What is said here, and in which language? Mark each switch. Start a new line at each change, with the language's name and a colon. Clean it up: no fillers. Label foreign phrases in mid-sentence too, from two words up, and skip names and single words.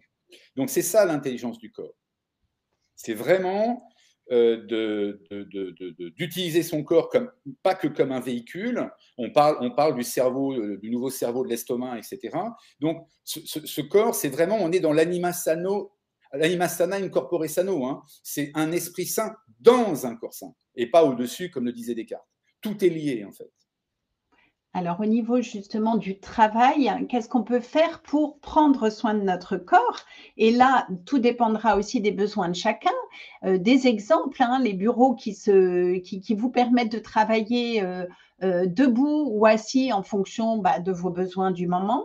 French: Donc, c'est ça l'intelligence du corps. C'est vraiment d'utiliser son corps pas que comme un véhicule. On parle du cerveau, du nouveau cerveau de l'estomac, etc. Donc, ce corps, c'est vraiment, on est dans
Latin: l'anima sano L'anima sana in corpore sano,
French: hein, c'est un esprit sain dans un corps sain, et pas au-dessus, comme le disait Descartes. Tout est lié, en fait. Alors, au niveau justement du travail, qu'est-ce qu'on peut faire pour prendre soin de notre corps? Et là, tout dépendra aussi des besoins de chacun. Des exemples, hein, les bureaux qui vous permettent de travailler debout ou assis en fonction de vos besoins du moment.